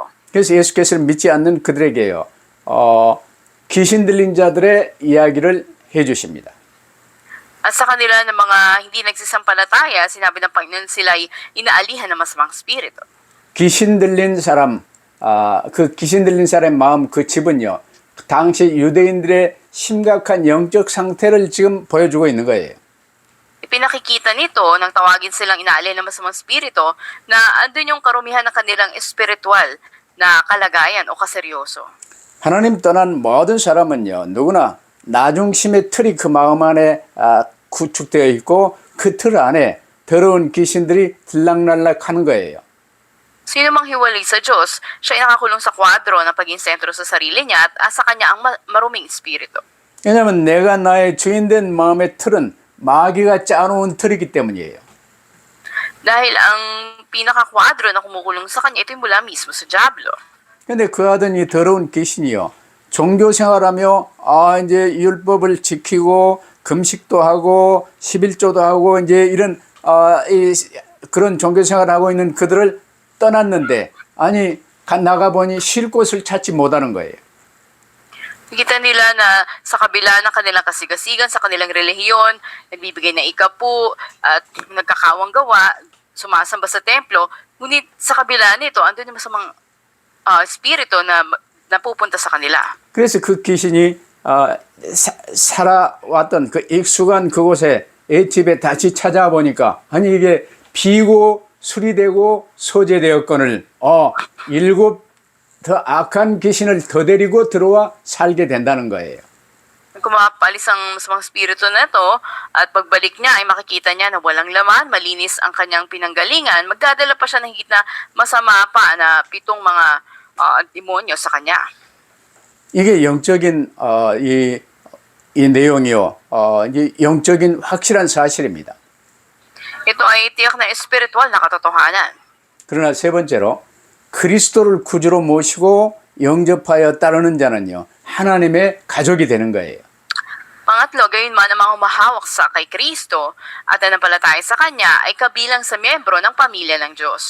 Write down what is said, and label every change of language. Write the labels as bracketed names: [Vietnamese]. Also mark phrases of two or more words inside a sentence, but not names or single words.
[Korean] 그래서 예수께서는 믿지 않는 그들에게요, 귀신 들린 자들의 이야기를 해주십니다. [Filipino] At sa kanila ng mga hindi nagsisampalataya, sinabi ng Panginoon sila ay inaalihan ng masamang spirito. [Korean] 귀신 들린 사람, 그 귀신 들린 사람의 마음, 그 집은요, 당시 유대인들의 심각한 영적 상태를 지금 보여주고 있는 거예요. [Filipino] Ipinakikita nito nang tawagin silang inaalihan ng masamang spirito na andun yung karumihan ng kanilang espiritual na kalagayan o kaseryoso. [Korean] 하나님 떠난 모든 사람은요, 누구나 나중심의 틀이 그 마음 안에 구축되어 있고 그 틀 안에 더러운 귀신들이 들락날락 하는 거예요. [Filipino] Sino mang hiwalay sa Diyos, siya ay nakakulong sa kwadro na paging sentro sa sarili niya at sa kanya ang maruming espiritu. [Korean] 왜냐하면 내가 나의 주인된 마음의 틀은 마귀가 짜놓은 틀이기 때문이에요. [Filipino] Dahil ang pinaka-kwadro na kumukulong sa kanya, ito yung mula mismo sa Diablo. [Korean] 근데 그 하던 이 더러운 귀신이요, 종교 생활하며 이제 율법을 지키고 금식도 하고 11조도 하고 이제 이런 그런 종교 생활을 하고 있는 그들을 떠났는데, 아니 나가 보니 쉴 곳을 찾지 못하는 거예요. [Filipino] Nakita nila na sa kabila ng kanilang kasigasigan, sa kanilang relihiyon, nagbibigay ng ikapu at nagkakawang gawa, sumasamba sa templo, ngunit sa kabila nito, andun yung masamang espiritu na napupunta sa kanila. [Korean] 그래서 그 귀신이 살아왔던 그 익숙한 그곳에 애집에 다시 찾아와 보니까, 아니 이게 비고 수리되고 소재되었거늘 7 더 악한 귀신을 더 데리고 들어와 살게 된다는 거예요. [Filipino] Kung mapalis ang masamang spirito na ito at pagbalik niya ay makikita niya na walang laman, malinis ang kanyang pinanggalingan, magdadala pa siya ng higit na masama pa na 7 mga demonyo sa kanya. [Korean] 이게 영적인 이 내용이요, 이제 영적인 확실한 사실입니다. [Filipino] Ito ay tiyak na espiritual na katotohanan. [Korean] 그러나 세 번째로, 그리스도를 구주로 모시고 영접하여 따르는 자는요, 하나님의 가족이 되는 거예요. [Filipino] Pangatlo, gayunman ang mga humahawak sa kay Kristo at nanampalataya sa Kanya ay kabilang sa miyembro ng pamilya ng Diyos.